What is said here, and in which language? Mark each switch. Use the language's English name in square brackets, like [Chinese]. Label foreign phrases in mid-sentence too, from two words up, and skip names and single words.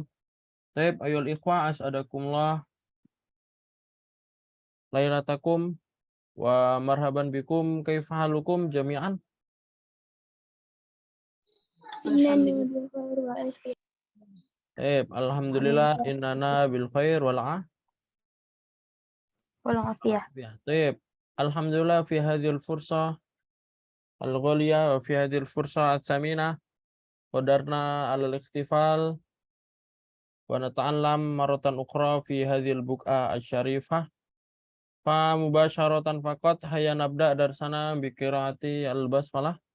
[Arabic] طيب أيها الإخوة أسعدكم الله ليلتكم ومرحبا بكم كيف حالكم جميعا. الحمد لله إننا بالخير وال وعليكم السلام. عافية. طيب. الحمد لله في هذه الفرصة الغالية وفي هذه الفرصة الثمينة قدرنا الاحتفال ونتعلم مرة أخرى في هذه البقعة الشريفة. فمباشرة فقط هيا نبدأ درسنا بقراءة البسملة.